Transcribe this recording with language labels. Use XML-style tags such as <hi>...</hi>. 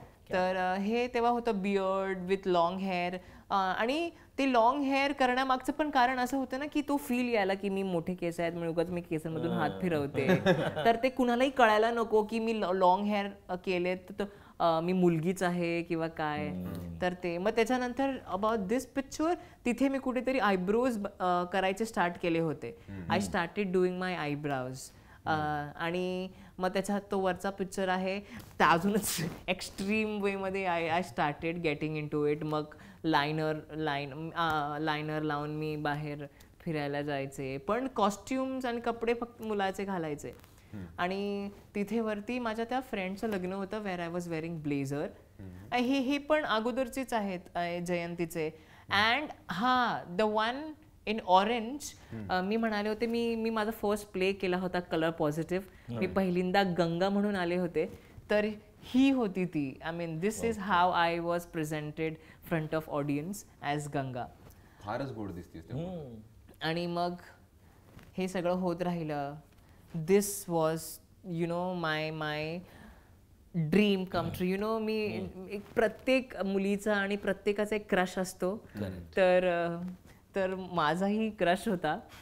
<mr>तर हे तेव्हा होतं</mr> <en>Beard with long hair.</en> <mr>आणि ते लॉंग हेअर करण्यामागचं पण कारण असं होतं ना, की तो फील यायला की मी मोठे केस आहेत म्हणून मी केसांमधून हात फिरवते. तर ते कुणालाही कळायला नको की मी लॉंग हेअर केलेत तर मी मुलगीच आहे किंवा काय. तर ते मग त्याच्यानंतर अबाउट दिस पिक्चर तिथे मी कुठेतरी आयब्रोज करायचे स्टार्ट केले होते.</mr> <en>I started doing my eyebrows.</en> <mr>आणि मग त्याच्यात तो वरचा पिक्चर आहे त्या अजूनच एक्स्ट्रीम वेमध्ये</mr> <en>I started getting into it.</en> <mr>मग लायनर लावून मी बाहेर फिरायला जायचे, पण कॉस्ट्युम्स आणि कपडे फक्त मुलाचे घालायचे. आणि तिथे वरती माझ्या त्या फ्रेंडचं लग्न होतं</mr> <en>Where I was wearing blazer.</en> <mr>हे पण अगोदरचेच आहेत जयंतीचे.</mr> <en>and the one in orange</en> <mr>मी म्हणाले होते, मी माझा फर्स्ट प्ले केला होता कलर पॉझिटिव्ह. मी पहिल्यांदा गंगा म्हणून आले होते. तर ही होती ती.</mr> <en>I mean this is how I was presented front of audience as Ganga.</en> <mr>फारच गोड दिसतेस. आणि मग हे सगळं होत राहिलं.</mr> <en>This was my dream come true.</en> <mr>मी एक प्रत्येक मुलीचा आणि प्रत्येकाचा एक क्रश असतो. तर माझाही क्रश होता.</mr>